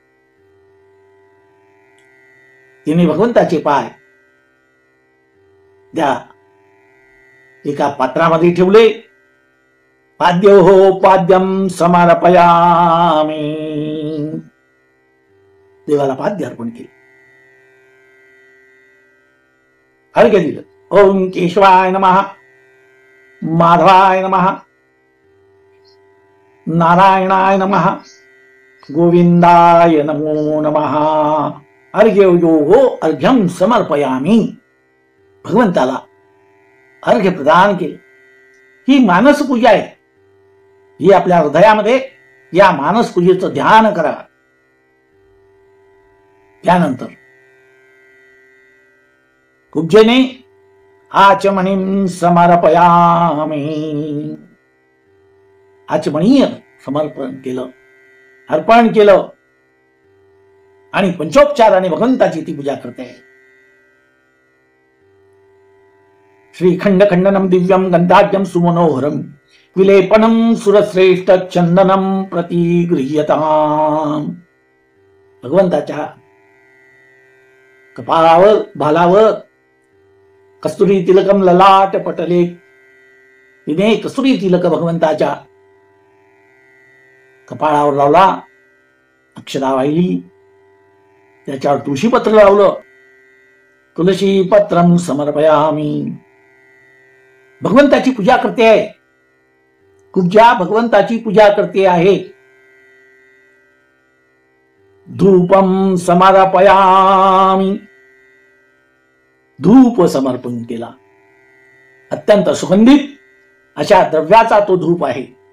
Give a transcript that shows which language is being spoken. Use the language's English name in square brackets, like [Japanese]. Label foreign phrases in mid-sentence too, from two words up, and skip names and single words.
[Marathi] तिने भगवंताचे पाय त्या एका पात्रामध्ये ठेवले. [Sanskrit] पाद्य हो पाद्यम समर्पयामी. [Marathi] देवाला पाद्य अर्पण केले, अर्घ्य दिलं. [Sanskrit] ओम केशवाय नमः, माधवाय नमः, नारायणाय नमः, गोविंदाय नमो नमः. अर्घ्य यो अर्घ्यम समर्पयामी. [Marathi] भगवंताला अर्घ्य प्रदान केले. ही मानस पूजा आहे. ही आपल्या हृदयामध्ये या मानस पूजेचं ध्यान करा. त्यानंतर कुब्जेने [Sanskrit] आचमनीम समर्पयामी. [Marathi] आचमनीय समर्पण केलं, अर्पण केलं. आणि पंचोपचाराने भगवंताची ती पूजा करते. [Sanskrit] श्री खंड खंडनम दिव्यम गंधाढ्यम सुमनोहरम विलेपनम सुरश्रेष्ठ चंदनम प्रतिगृह्यताम. [Marathi] भगवंताच्या कपाळावर भालावर [Sanskrit] कस्तुरी तिलकम ललाट पटले. [Marathi] तिने कस्तुरी तिलक भगवंताच्या कपाळावर लावला, अक्षरा वाहिली, त्याच्यावर तुळशी पत्र लावलं. [Sanskrit] तुळशी पत्रम समर्पयामी. [Marathi] भगवंताची पूजा करते आहे, कुब्जा भगवंताची पूजा करते आहे. [Sanskrit] धूपम समर्पयामी. [Marathi] धूप समर्पण केला. अत्यंत सुगंधित अशा द्रव्याचा तो धूप आहे.